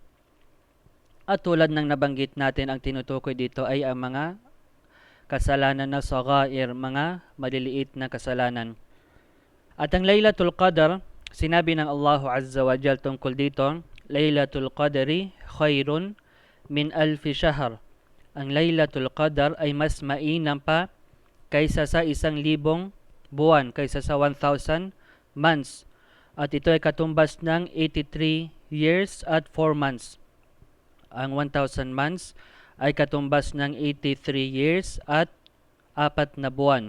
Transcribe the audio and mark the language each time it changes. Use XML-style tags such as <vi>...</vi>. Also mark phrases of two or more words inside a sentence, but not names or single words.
<tl>At tulad ng nabanggit natin, ang tinutukoy dito ay ang mga kasalanan na saghair, mga maliliit na kasalanan. At ang Laylatul Qadr, sinabi ng Allah</tl> <ar>عز وجل</ar> <tl>tungkol dito,</tl> <ar>ليلة القدر خير من ألف شهر.</ar> <tl>Ang Laylatul Qadr ay mas mainam pa kaysa sa 1,000 buwan, kaysa sa 1,000 months. At ito ay katumbas ng 83 years at 4 months. Ang 1,000 months ay katumbas ng 83 years at 4 na buwan.</tl>